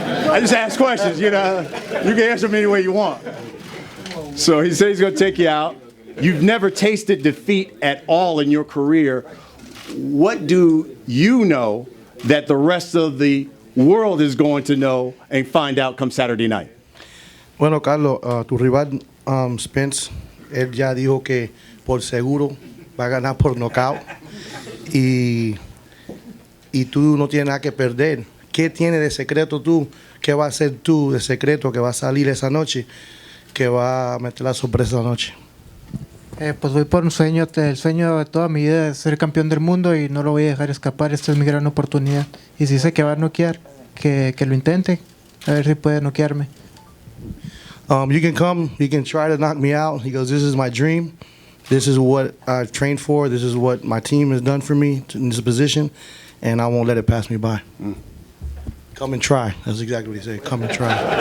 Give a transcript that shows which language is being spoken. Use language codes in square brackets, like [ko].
[en] I just ask questions, you can answer them any way you want. So he said he's going to take you out. You've never tasted defeat at all in your career. What do you know that the rest of the world is going to know and find out come Saturday night? [es] Bueno, Carlos, tu rival Spence, él ya dijo que por seguro va a ganar por nocaut y tú no tienes nada que perder. ¿Qué tienes de secreto tú? ¿Qué va a hacer tú de secreto que va a salir esa noche que va a meter la sorpresa la noche. Pues voy por un sueño, el sueño de toda mi vida es ser campeón del mundo y no lo voy a dejar escapar. Esta es mi gran oportunidad. Y si sé que va a noquear, que lo intente, a ver si puede noquearme. [en] You can come, you can try to knock me out. He goes, this is my dream. This is what I've trained for. This is what my team has done for me in this position, and I won't let it pass me by. Come and try. That's exactly what he said. Come and try.